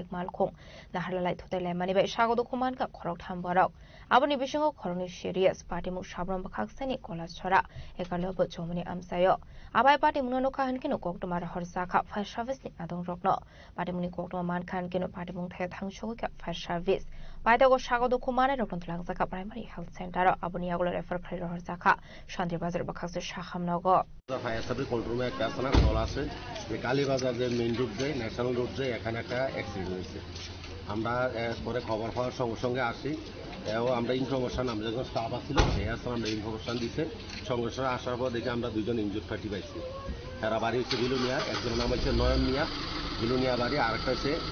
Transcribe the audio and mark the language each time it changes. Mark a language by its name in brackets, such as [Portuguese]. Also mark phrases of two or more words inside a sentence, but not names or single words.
[Bodo] मालखं नाहालाय थथायलाय मानिबे सागदो खुमानका खरक थामबराव आबनि बिसिंगो खरकनि सिरियास पार्टीमु साब्रम बखाक्सिनि कलासुरा एकालबो चमने आमसायो आबाय पार्टीमु नोखा हनकिनो कक्टमार हरसाखा [English] fire serviceनि [Bodo] आदं रक्नो पार्टीमुनि कक्टमा मानखा हनकिनो पार्टीमु थाय थांसोगैका [English] fire service [Bodo] बायदागो सागदो खुमाने रक्न लांजाका [English] primary health centre [Bodo] आबनि आगलो रेफार खारि हरसाखा शान्ति बाजार बखाक्सि साखामनगो [English] fire service control roomে [Bangla] একটা থানা কল আছে যে কালীবাজার যে [English] main road [Bangla] যায় [English] national road [Bangla] যায় এখানে একটা অ্যাক্সিডেন্ট হয়েছে আমরা পরে খবর পাওয়ার সঙ্গে সঙ্গে আসি আমরা ইনফরমেশন আমরা যখন স্টাফ আসছিল সেই আসলে আমরা ইনফরমেশন দিছে সঙ্গে সঙ্গে আসার পর দেখে আমরা দুইজন [English] injured party [Bangla] পাইছি এরা বাড়ি হচ্ছে বিলুনিয়া একজনের নাম হচ্ছে নয়ন মিয়া বিলুনিয়া বাড়ি আরেকটা হচ্ছে